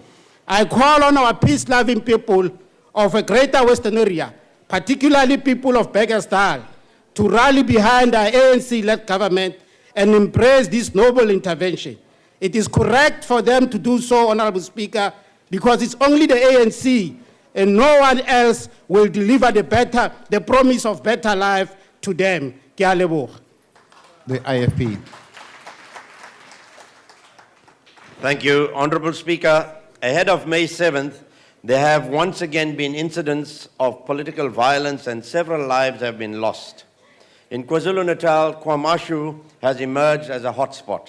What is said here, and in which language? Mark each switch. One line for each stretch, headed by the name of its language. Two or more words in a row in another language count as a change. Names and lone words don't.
English: I call on our peace-loving people of a greater Western area, particularly people of Pakistan, to rally behind our ANC-led government and embrace this noble intervention. It is correct for them to do so, Honorable Speaker, because it's only the ANC and no one else will deliver the promise of better life to them.
Tswana: Ke a leboga.
English: The IFP. Thank you, Honorable Speaker. Ahead of May 7th, there have once again been incidents of political violence and several lives have been lost. In KwaZulu-Natal, KwaMashu has emerged as a hotspot.